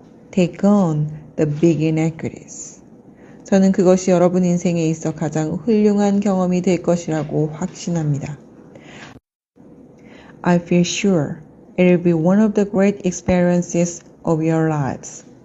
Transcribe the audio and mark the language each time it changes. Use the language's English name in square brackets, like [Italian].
[English] Take on the big inequities. [Korean] 저는 그것이 여러분 인생에 있어 가장 훌륭한 경험이 될 것이라고 확신합니다. [English] I feel sure it will be one of the great experiences of your lives.